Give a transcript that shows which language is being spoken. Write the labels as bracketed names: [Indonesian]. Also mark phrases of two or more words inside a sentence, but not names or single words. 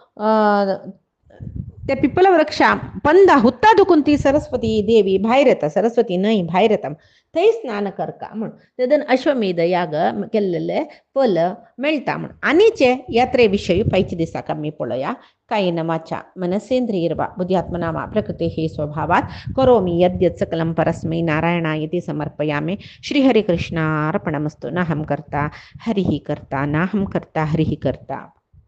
[Konkani] त्या पिपल वृक्षा पंदा हुत्ता दुखून ती सरस्वती देवी भायर येता सरस्वती न्हंय भायर येता थंय स्नान करता म्हण तेदन अश्वमेध याग केल्लेले फल मेळटा म्हण आनीचे यात्रे विशयी पायच्या दिसाक आमी पळोवया [Sanskrit] कायेन वाचा मनसेंद्रियर्वा बुद्ध्यात्मना वा प्रकृतेः स्वभावात् करोमि यद्यत् सकलं परस्मै नारायणायति समर्पयामि श्रीहरिकृष्णार्पणमस्तु नाहं कर्ता हरिः कर्ता नाहं कर्ता हरिः कर्ता।